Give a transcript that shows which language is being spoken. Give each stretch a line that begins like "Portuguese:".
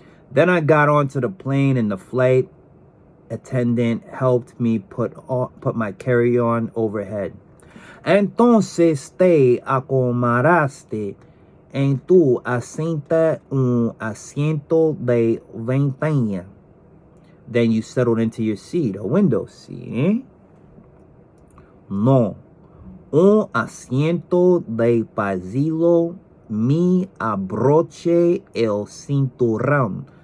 English: Then I got onto the plane, and the flight attendant helped me put my carry-on overhead.
Spanish: Entonces te acomodaste en tu asiento, un asiento de ventana.
English: Then you settled into your seat, a window seat, eh?
Spanish: No. Un asiento de pasillo, me abroché el cinturón.